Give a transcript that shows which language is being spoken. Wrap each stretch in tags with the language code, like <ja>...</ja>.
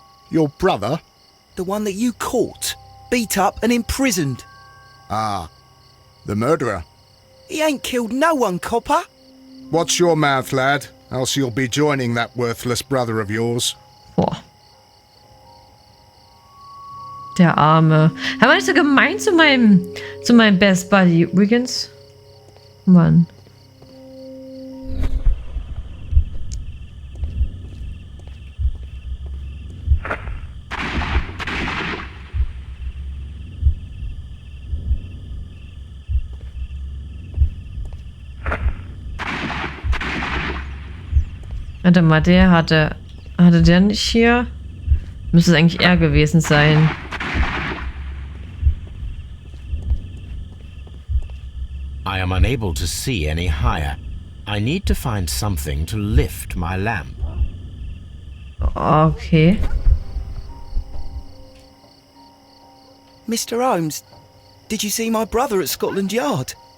<en>Your brother? The one that you caught, beat up and imprisoned. Ah, the murderer. He ain't killed no one, copper. Watch your mouth, lad, else you'll be joining that worthless brother of yours. Boah.</en> <de>Der Arme. Er war nicht so gemein zu meinem Best Buddy. Übrigens. Mann. Warte mal, der hatte der nicht hier? Müsste es eigentlich er gewesen sein.</de> <en>I am unable to see any higher. I need to find something to lift my lamp. Okay. Mr. Holmes, did you see my brother at Scotland Yard?</en>